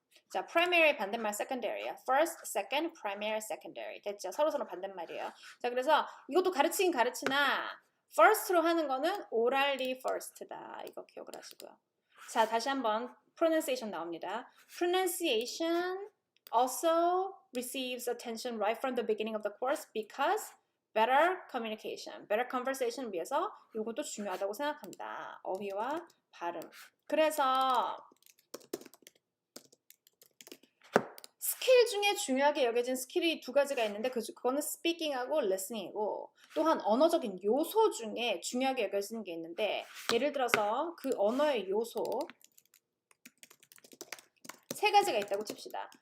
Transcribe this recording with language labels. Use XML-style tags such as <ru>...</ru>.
<ko>자, primary 반대말 secondary야.</ko> <en>first, second, primary, secondary.</en> <ko>됐죠? 서로서로 반대말이에요. 자, 그래서 이것도 가르치긴 가르치나 first로 하는 거는</ko> <en>orally first</en> <ko>다. 이거 기억을 하시고요. 자, 다시 한번 pronunciation 나옵니다.</ko> <en>Pronunciation also receives attention right from the beginning of the course because better communication, better conversation</en> <ko>을 위해서 이것도 중요하다고 생각한다. 어휘와 발음. 그래서 스킬 중에 중요하게 여겨진 스킬이 두 가지가 있는데 그거는 speaking하고 listening이고 또한 언어적인 요소 중에 중요하게 여겨지는 게 있는데 예를 들어서 그 언어의 요소 세 가지가 있다고 칩시다.</ko>